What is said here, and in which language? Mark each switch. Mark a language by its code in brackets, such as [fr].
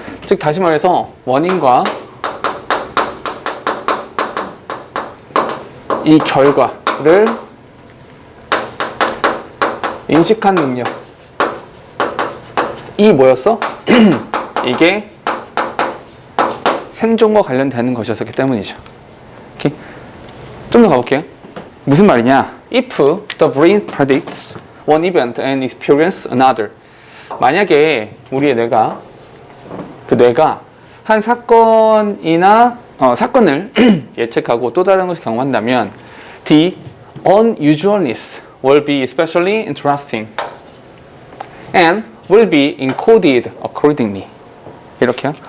[ko] 즉 다시 말해서 원인과 이 결과를 인식한 능력. 이 뭐였어? 이게 생존과 관련되는 것이었기 때문이죠. 오케이? 좀 더 가볼게요. 무슨 말이냐? [en] If the brain predicts one event and experience another. [ko] 만약에 우리의 뇌가, 그 뇌가 한 사건이나 사건을 예측하고 또 다른 것을 경험한다면 [en] the unusualness will be especially interesting and will be encoded accordingly. [ko] 이렇게요.